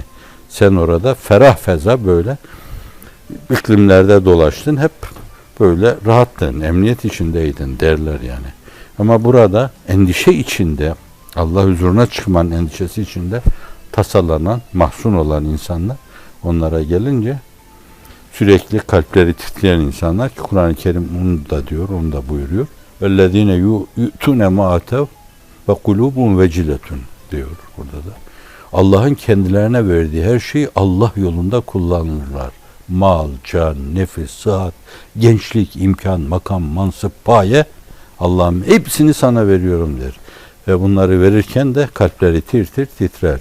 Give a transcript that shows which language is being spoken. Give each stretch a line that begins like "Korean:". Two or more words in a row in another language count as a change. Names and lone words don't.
Turkish: Sen orada ferah feza böyle iklimlerde dolaştın, hep böyle rahattın, emniyet içindeydin derler yani. Ama burada endişe içinde, Allah huzuruna çıkmanın endişesi içinde tasalanan, mahzun olan insanlar, onlara gelince sürekli kalpleri titreyen insanlar ki Kur'an-ı Kerim onu da diyor, onu da buyuruyor.
Arabic: وَالَّذ۪ينَ يُؤْتُونَ مَا أَتَوْا وَقُلُوبُهُمْ وَجِلَةٌ
Turkish: diyor burada da. Allah'ın kendilerine verdiği her şeyi Allah yolunda kullanırlar. Mal, can, nefis, sıhhat, gençlik, imkan, makam, mansıp, paye, Allah'ım hepsini sana veriyorum der. Ve bunları verirken de kalpleri tir tir titrer.